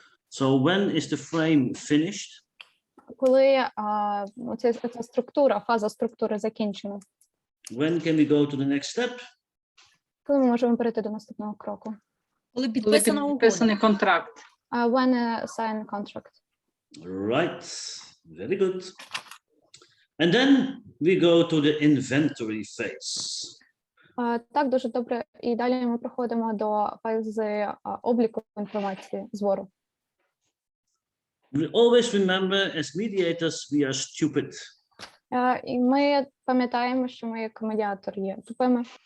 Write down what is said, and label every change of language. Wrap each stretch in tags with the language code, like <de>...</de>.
<en>So when is the frame finished?</en> <uk>Коли ця структура, фаза структури закінчена,</uk> <en>When can we go to the next step?</en> <uk>коли ми можемо перейти до наступного кроку? Коли підписана угода. контракт.</uk> <en>When sign contract. Right, very good. And then we go to the inventory phase.</en> <uk>Так, дуже добре. І далі ми проходимо до фази обліку інформації, збору.</uk> <en>We always remember, as mediators, we are stupid.</en> <uk>І ми пам'ятаємо, що ми як медіатор є тупими.</uk>